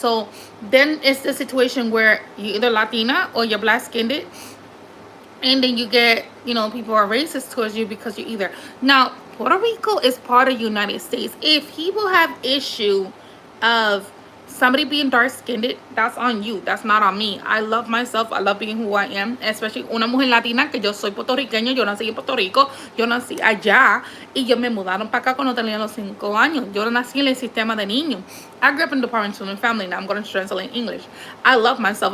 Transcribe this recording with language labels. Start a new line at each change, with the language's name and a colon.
English: So then it's the situation where you're either Latina or you're black skinned, and then you get, people are racist towards you because you're either. Now, Puerto Rico is part of the United States. If people have issue of somebody being dark skinned, that's on you. That's not on me. I love myself. I love being who I am. Especially
Spanish: una mujer latina, que yo soy puertorriqueña. Yo nací en Puerto Rico. Yo nací allá. Y yo me mudaron para acá cuando tenía los 5 años. Yo nací en el sistema de niños.
English: I grew up in the Department of Children Family. Now I'm going to translate in English. I love myself.